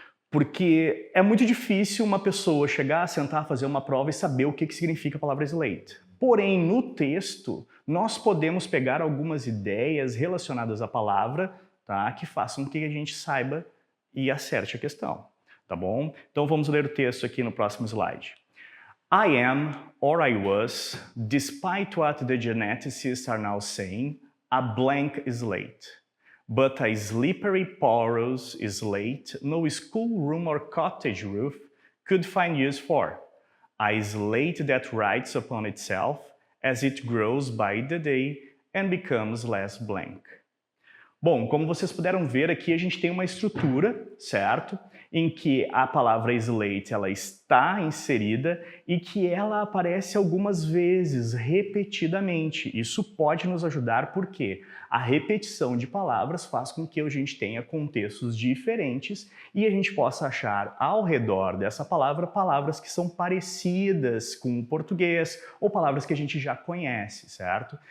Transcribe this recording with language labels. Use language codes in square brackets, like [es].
[pt] Porque é muito difícil uma pessoa chegar, sentar, fazer uma prova e saber o que significa a palavra slate. Porém, no texto, nós podemos pegar algumas ideias relacionadas à palavra, tá? Que façam com que a gente saiba e acerte a questão, tá bom? Então vamos ler o texto aqui no próximo slide. [en] I am, or I was, despite what the geneticists are now saying, a blank slate. But a slippery, porous slate no schoolroom or cottage roof could find use for. A slate that writes upon itself as it grows by the day and becomes less blank. [pt] Bom, como vocês puderam ver aqui, a gente tem uma estrutura, certo? Em que a palavra slate ela está inserida e que ela aparece algumas vezes, repetidamente. Isso pode nos ajudar porque a repetição de palavras faz com que a gente tenha contextos diferentes e a gente possa achar ao redor dessa palavra palavras que são parecidas com o português ou palavras que a gente já conhece, certo?